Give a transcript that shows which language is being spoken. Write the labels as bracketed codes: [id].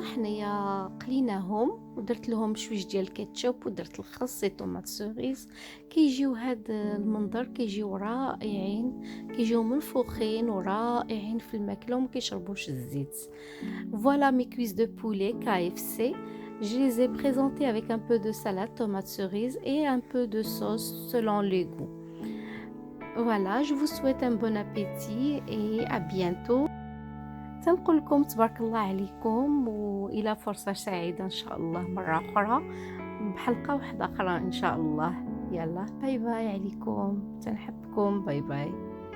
[ar] حنايا قليناهم ودرت لهم شويش ديال الكاتشوب ودرت الخس طوماط سوريس. كيجيو هاد المنظر كيجيو رائعين، كيجيو منفوخين ورائعين في الماكلة وما كيشربوش الزيت. [fr] Voilà mes cuisses de poulet KFC. Je les ai présentées avec un peu de salade tomate cerise et un peu de sauce selon les goûts. Voilà, je vous souhaite un bon appétit et à bientôt. [ar] تنقول لكم تبارك الله عليكم، وإلى فرصة سعيدة إن شاء الله مرة أخرى بحلقة واحدة أخرى إن شاء الله. يلا باي باي عليكم، تنحبكم، باي باي.